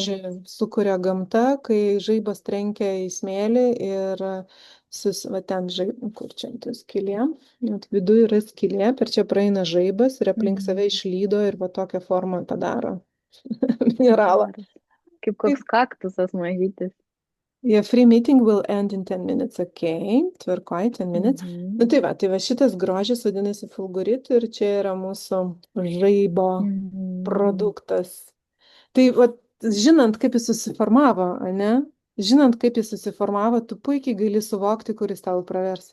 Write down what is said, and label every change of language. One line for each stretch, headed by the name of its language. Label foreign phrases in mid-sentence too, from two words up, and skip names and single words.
Lithuanian: grožį sukuria gamta, kai žaibas trenkia į smėlį ir va ten kur čia ta skylė, viduje yra skylė, per čia praeina žaibas ir aplink save išlydo ir va tokią formą padaro mineralą. Geras. Kaip Kaip koks kaktusas mažytis.
English: Yeah, free meeting will end in 10 minutes.
Lithuanian: Ok, tvarkoj,
English: 10 minutes.
Lithuanian: Nu tai va šitas grožis vadinasi fulgurit ir čia yra mūsų žaibo produktas. Tai va, žinant, kaip jis susiformavo, ane? Žinant, kaip jis susiformavo, tu puikiai gali suvokti, kuris tau pravers.